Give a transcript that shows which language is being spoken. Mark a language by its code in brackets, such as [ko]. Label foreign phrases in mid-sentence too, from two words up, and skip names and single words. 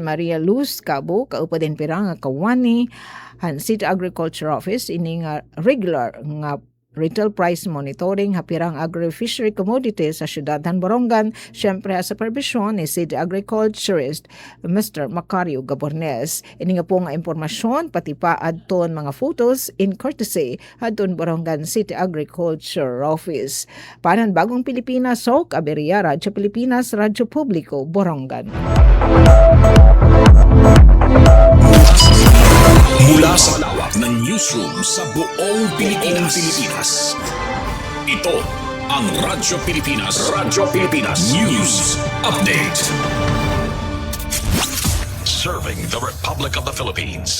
[war] Maria Luz Cabo kaupa din pirang nga kawani han City Agriculture Office ini nga regular nga retail price monitoring, hapirang agri-fishery commodities sa Syudad Borongan, syempre sa supervision ni City Agriculturist Mr. Macario Gabornes. Ini nga po nga impormasyon, pati pa adton mga photos in courtesy adton Borongan City Agriculture Office. Panan Bagong Pilipinas, Sok Aberia, Radyo Pilipinas, Radyo Publiko, Borongan. [tl] Mula sa lawak ng newsroom sa buong Pilipinas. Ito ang Radyo Pilipinas. [en] News Update. Serving the Republic of the Philippines.